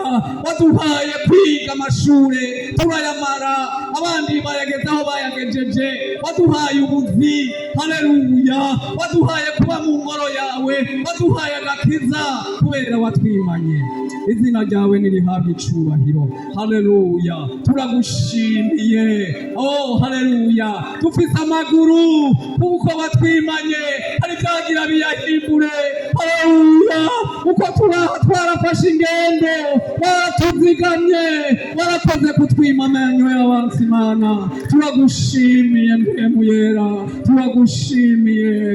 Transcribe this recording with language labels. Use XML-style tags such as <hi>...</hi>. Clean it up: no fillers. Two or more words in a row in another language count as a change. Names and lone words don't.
<rn>Waduhaye kwiga amashure turayamara, abandi bayageze aho bayagejeje. Waduhaye ubuzi. Haleluya. Waduhaye kuba mu ngoro yawe, waduhaye agakiza kubera watwimanye. Izina ryawe nirihabwe icubahiro. Haleluya. Turagushimiye. Oh, haleluya. Dufise amaguru kuko watwimanye, hari byagira biyahimbure. Haleluya. Uko twarafashe ingendo, waratuzigamye, warakoze kutwima amenyo y'abansi. Mana turagushimiye, mpemu yera, turagushimiye.</rn>